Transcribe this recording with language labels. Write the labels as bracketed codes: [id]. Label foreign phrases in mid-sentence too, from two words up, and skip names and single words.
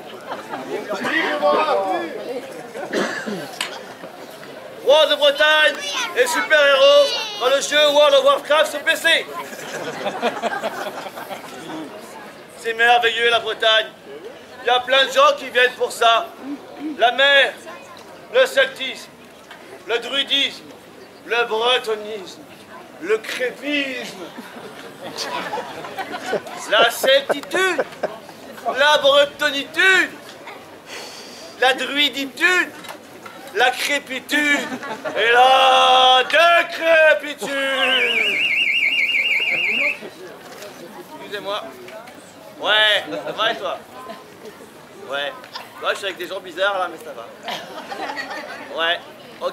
[fr] Roi de Bretagne et super-héros dans le jeu World of Warcraft sur PC. C'est merveilleux la Bretagne. Il y a plein de gens qui viennent pour ça. La mer, le celtisme, le druidisme, le bretonisme, le crépisme, la celtitude, la bretonitude, la druiditude, la crépitude et la décrépitude. Excusez-moi. Ouais, ça va et toi? Ouais. Ouais, je suis avec des gens bizarres là, mais ça va. Ouais, ok.